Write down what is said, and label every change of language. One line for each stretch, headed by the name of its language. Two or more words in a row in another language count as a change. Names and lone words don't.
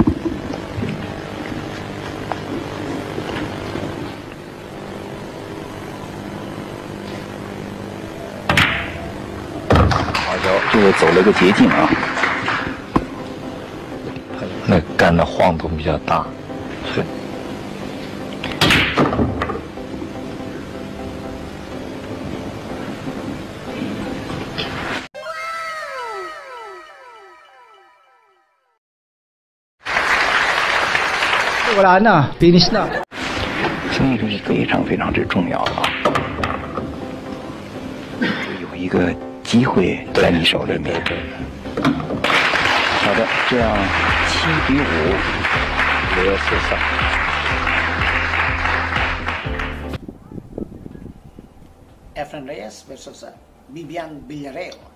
Chinese: 好球，这个走了个捷径啊，那杆的晃动比较大，所以。
Filipino: wala na, finish na.
Chinese: 生意是非常非常之重要的啊，有一个机会在你手里面。好的，这样7比5，留4-3。
English: Efren Reyes versus Vivian Villarreal.